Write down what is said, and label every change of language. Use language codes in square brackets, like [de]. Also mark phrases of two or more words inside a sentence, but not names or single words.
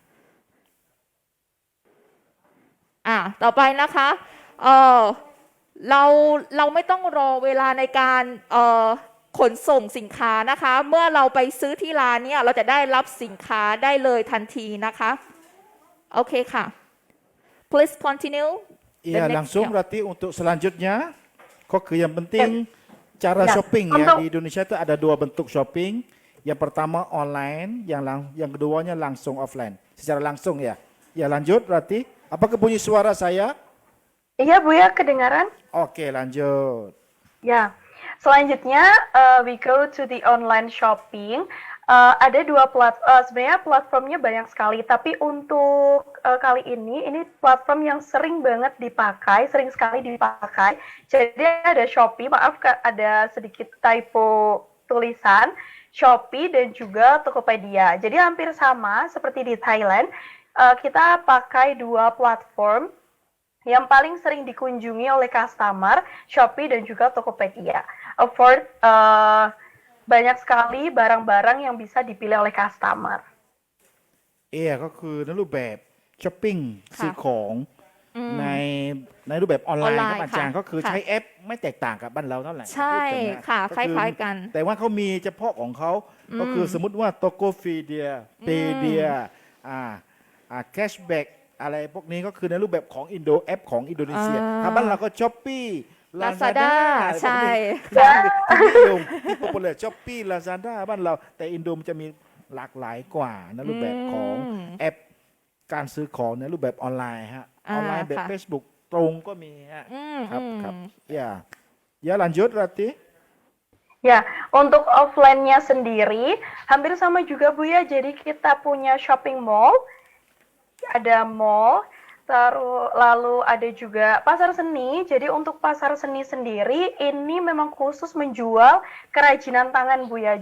[th] ต่อไปนะคะเราไม่ต้องรอเวลาในการขนส่งสินค้านะคะเมื่อเราไปซื้อที่ร้านเนี่ยเราจะได้รับสินค้าได้เลยทันทีนะคะโอเคค่ะ [en] please continue the [id] Ya, [en] next [id] langsung [en] step. [id] berarti untuk selanjutnya, kok yang penting cara Ya, shopping ya untuk- di Indonesia itu ada dua bentuk shopping. Yang pertama online, yang keduanya langsung offline, secara langsung ya. Ya lanjut berarti. Apakah bunyi suara saya? Iya Bu ya, kedengaran? Oke, lanjut. Ya, selanjutnya [en] we go to the online shopping. [id] Ada dua sebenarnya platformnya banyak sekali, tapi untuk kali ini platform yang sering banget dipakai, sering sekali dipakai. Jadi ada Shopee, maaf ada sedikit typo tulisan, Shopee dan juga Tokopedia. Jadi hampir sama seperti di Thailand, kita pakai dua platform yang paling sering dikunjungi oleh customer, Shopee dan juga Tokopedia. Afford banyak sekali barang-barang yang bisa dipilih oleh customer. [th] ก็คือในรูปแบบช้อปปิ้ง ค่ะ ซื้อของในรูปแบบออนไล ออน น์ ไล ค น์ รับอาจารย์ ค่ะ ก็คือ ค่ะ ใช้แอปไม่แตกต่างกับบ้านเราเท่าไหร่ ใช่ พูดถึงน ค่ะ ก็ ค อ ล้ายๆกัน แต่ว่าเขามีเฉพาะของเขาก็คือสมมติว่าโตโกฟีเดียเปเดียแคชแบ็กอะไรพวกนี้ก็คือในรูปแบบของแอปของอินโดนีเซียถ้าบ้านเราก็ช้อปปี้ Lazada ใช่ ที่นิยมที่ป๊อปปูล่าช้อปปี้ลาซาด้าบ้านเราแต่อินโดมันจะมีหลากหลายกว่าในรูปแบบของแอปการซื้อของในรูปแบบออนไลน์ฮะออนไลน์แบบ ค่ะ Facebook ตรงก็มีฮะครับ [id] ya lanjut berarti Ya, untuk offline-nya sendiri hampir sama juga Bu ya. Jadi kita punya shopping mall, ada mall, lalu ada juga pasar seni. Jadi untuk pasar seni sendiri ini memang khusus menjual kerajinan tangan Bu ya.